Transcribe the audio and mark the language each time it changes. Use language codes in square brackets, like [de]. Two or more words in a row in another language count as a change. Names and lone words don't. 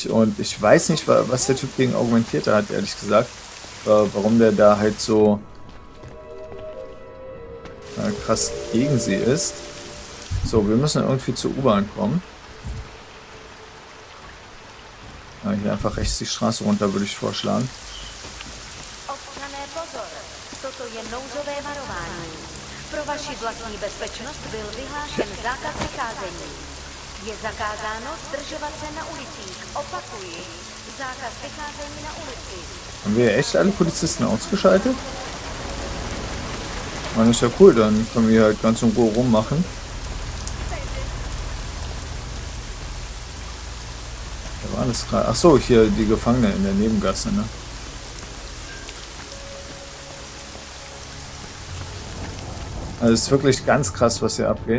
[de] Und ich weiß nicht, was der Typ gegen Augmentierte hat, ehrlich gesagt. Warum der da halt so krass gegen sie ist. So, wir müssen irgendwie zur U-Bahn kommen. Ja, hier einfach rechts die Straße runter, würde ich vorschlagen. [cs] Pro vaši vlastní bezpečnost byl vyhlášen zákaz vycházení. Je zakázáno zdržovat se na ulicích. Opakuji, zákaz vycházení na ulici. [de] Haben wir echt alle Polizisten ausgeschaltet? Das ist ja cool, dann können wir halt ganz in Ruhe rummachen. Da war alles gerade. Achso, hier die Gefangene in der Nebengasse, ne? Also es ist wirklich ganz krass, was hier abgeht.